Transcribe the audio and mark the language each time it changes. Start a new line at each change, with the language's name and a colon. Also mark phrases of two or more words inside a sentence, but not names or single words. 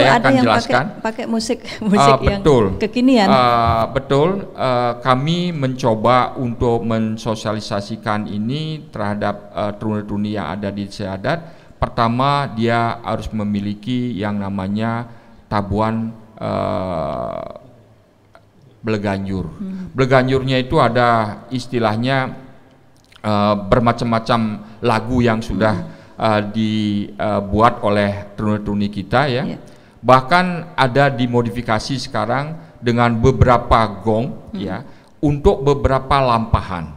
Indonesian: saya ada akan yang jelaskan. pakai musik yang betul. Kekinian. Betul. Kami mencoba untuk mensosialisasikan ini terhadap truni-truni yang ada di Desa Adat. Pertama, dia harus memiliki yang namanya tabuan Bleganjur. Bleganjurnya itu ada istilahnya bermacam-macam lagu yang sudah dibuat oleh truni-truni kita ya. Bahkan ada dimodifikasi sekarang dengan beberapa gong ya untuk beberapa lampahan.